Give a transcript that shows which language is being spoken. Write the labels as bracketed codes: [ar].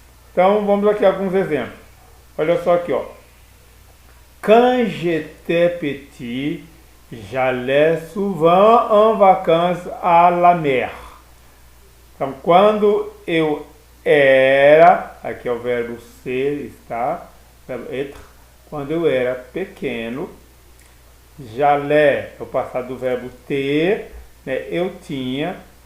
[pt] Então vamos aqui a alguns exemplos. Olha só aqui, ó. [fr] Quand j'étais petit, j'allais souvent en vacances à la mer. [pt] Então, quando eu era, aqui é o verbo ser, estar, verbo être. Quando eu era pequeno, j'allais é o passado do verbo ter, né? Eu tinha.